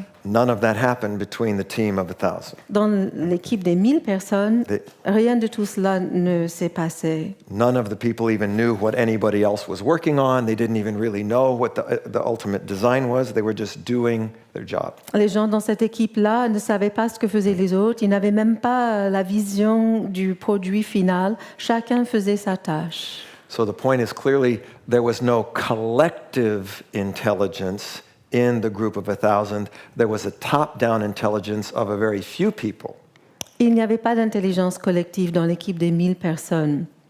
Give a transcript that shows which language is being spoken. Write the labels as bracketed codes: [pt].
[en] None of that happened between the team of 1,000. [fr] Dans l'équipe des 1000 personnes, rien de tout cela ne s'est passé. [en] None of the people even knew what anybody else was working on. They didn't even really know what the ultimate design was. They were just doing their job. [fr] Les gens dans cette équipe-là ne savaient pas ce que faisaient les autres. Ils n'avaient même pas la vision du produit final. Chacun faisait sa tâche. [en] So the point is clearly there was no collective intelligence in the group of 1,000. There was a top-down intelligence of a very few people. [fr] Il n'y avait pas d'intelligence collective dans l'équipe des 1000 personnes.